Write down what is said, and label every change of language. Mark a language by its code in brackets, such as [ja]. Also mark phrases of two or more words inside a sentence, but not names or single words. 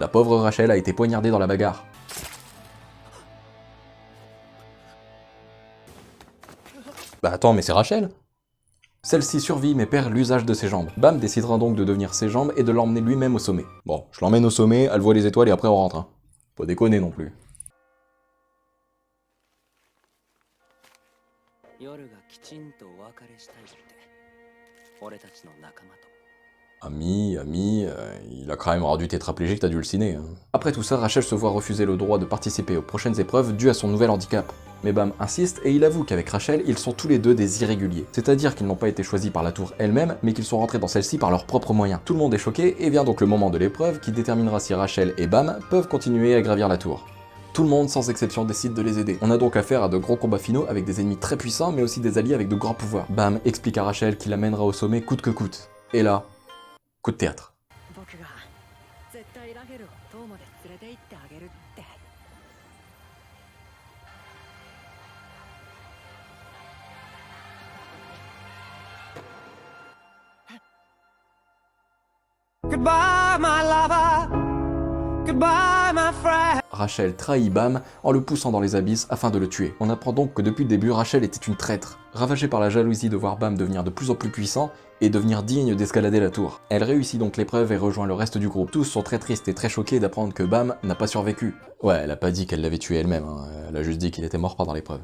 [fr] La pauvre Rachel a été poignardée dans la bagarre. Bah attends, mais c'est Rachel? Celle-ci survit mais perd l'usage de ses jambes. Bam décidera donc de devenir ses jambes et de l'emmener lui-même au sommet. Bon, je l'emmène au sommet, elle voit les étoiles et après on rentre. Hein. Pas déconner non plus. [ja] 夜がきちんとお別れしたいって。俺たちの仲間と。 [fr] Ami, il a quand même rendu tétraplégique, t'as dû le ciné. Hein. Après tout ça, Rachel se voit refuser le droit de participer aux prochaines épreuves dû à son nouvel handicap. Mais Bam insiste et il avoue qu'avec Rachel, ils sont tous les deux des irréguliers. C'est-à-dire qu'ils n'ont pas été choisis par la tour elle-même, mais qu'ils sont rentrés dans celle-ci par leurs propres moyens. Tout le monde est choqué et vient donc le moment de l'épreuve qui déterminera si Rachel et Bam peuvent continuer à gravir la tour. Tout le monde, sans exception, décide de les aider. On a donc affaire à de gros combats finaux avec des ennemis très puissants, mais aussi des alliés avec de grands pouvoirs. Bam explique à Rachel qu'il l'amènera au sommet coûte que coûte. Et là, coup de théâtre. [ja] 僕が絶対ラヘルを塔まで連れて行ってあげるって。 [en] Goodbye, my lover. Goodbye, my friend. [fr] Rachel trahit Bam en le poussant dans les abysses afin de le tuer. On apprend donc que depuis le début, Rachel était une traître, ravagée par la jalousie de voir Bam devenir de plus en plus puissant et devenir digne d'escalader la tour. Elle réussit donc l'épreuve et rejoint le reste du groupe. Tous sont très tristes et très choqués d'apprendre que Bam n'a pas survécu. Ouais, elle a pas dit qu'elle l'avait tué elle-même, hein. Elle a juste dit qu'il était mort pendant l'épreuve.